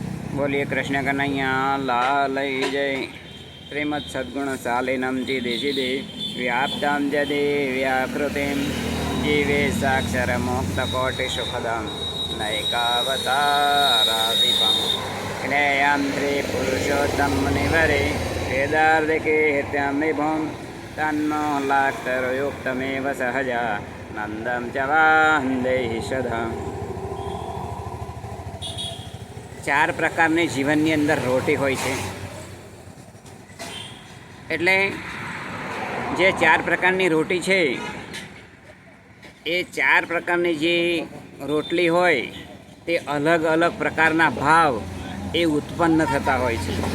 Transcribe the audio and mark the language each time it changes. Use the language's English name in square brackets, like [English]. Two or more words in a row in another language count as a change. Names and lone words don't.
[Hindi] बोलिए कृष्ण कन्हैया लाल जय। [Sanskrit] श्रीमद सद्गुण शालिनम चिदिशिदे व्याप्तां जदे व्याकृतिं जीवे साक्षर मोक्तकोटि सुखदं नैकावताराधिपं क्लेयं श्रीपुरुषोत्तम मुनिवरे वेदार्धिके हित्यं विभुं तन्मोहलाक्तरुयुक्तमेव सहजा नन्दं च वान्देहि सदा। [Gujarati] ચાર પ્રકારની જીવનની અંદર રોટી હોય છે, એટલે જે ચાર પ્રકારની રોટી છે એ ચાર પ્રકારની જે રોટલી હોય તે અલગ અલગ પ્રકારના ભાવ એ ઉત્પન્ન થતા હોય છે.